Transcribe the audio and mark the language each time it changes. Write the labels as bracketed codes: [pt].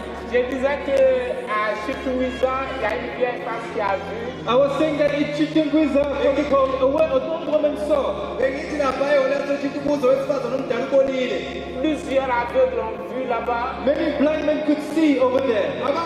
[fr] Je disais que à Chitouizan, il y a une vieille femme qui a vu. [en] I was saying that in Chitungwiza, a old woman saw. [fr] Plusieurs aveugles ont vu là-bas. [en] Many blind men could see over there.